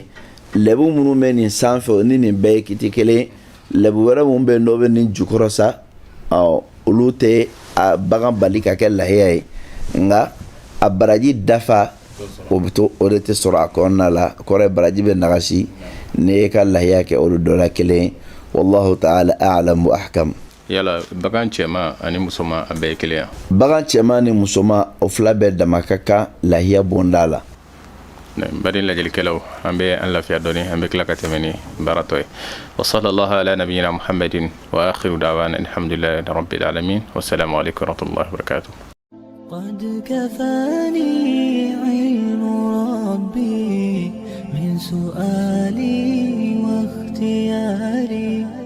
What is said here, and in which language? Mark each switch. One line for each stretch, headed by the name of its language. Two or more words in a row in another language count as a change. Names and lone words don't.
Bambara: Lɛbu minnu bɛ nin sanfɛ ni nin bɛɛ ye kiti kelen, lɛbu wɛrɛ minnu bɛ yen n'o bɛ nin jukɔrɔ sa, olu tɛ a bagan bali ka kɛ lahiya ye, nka a baraji dafa o bɛ to o de tɛ sɔrɔ a kɔnɔna la. Kɔrɔ ye baraji bɛ nagasi n'i ye ka lahiya kɛ olu dɔ la kelen.
Arabic: والله تعالى أعلم وأحكم.
Bambara: Yala bagan cɛman ani musoman a bɛɛ ye kelen ya? Bagan cɛman ni musoman o fila bɛɛ dama ka kan lahiya bonda la. Bari lajɛlikɛlaw, an bɛ an lafiya dɔɔni, an bɛ tila ka tɛmɛ ni baaratɔ ye.
Arabic: وصلى الله على نبينا محمد وآخر دعوانا الحمد لله رب العالمين. والسلام عليكم ورحمة الله وبركاته. قد كفاني علم ربي من سؤالي واختياري